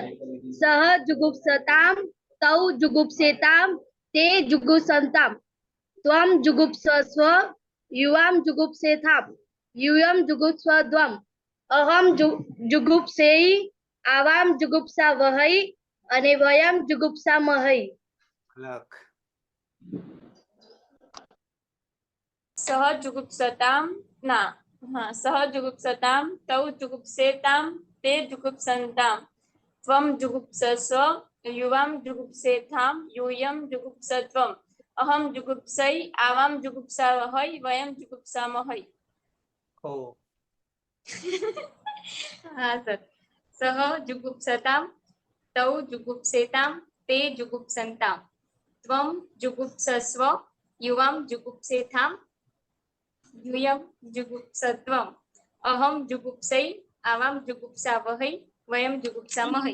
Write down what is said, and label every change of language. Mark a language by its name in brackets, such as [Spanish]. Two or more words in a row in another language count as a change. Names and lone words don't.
[Sanskrit] सह जुगुप्सतां तौ जुगुप्सेतां ते जुगुप्सन्तां त्वं जुगुप्सस्व युवां जुगुप्सेथां यूयं जुगुप्सध्वम् अहं जुगुप्सै आवां जुगुप्सावहै અને वयं जुगुप्सामहै। लख सह जुगुप्सताम ना हा सह जुगुप्सताम तौ जुगुप्सेताम ते जुगुप्सन्ताम त्वम जुगुप्सस्व युवाम जुगुप्सेथाम यूयं जुगुप्सध्वम् अहं जुगुप्सै आवां जुगुप्सावहै वयं जुगुप्सामहै। ओ [Hindi] हाँ सर। [Sanskrit] सह जुगुप्सताम तौ जुगुप्सेताम ते जुगुप्सन्ताम त्वं जुगुप्सस्व युवां जुगुप्सेथाम यूयं जुगुप्सध्वम् अहं जुगुप्सै आवां जुगुप्सावहै वयं जुगुप्सामहै।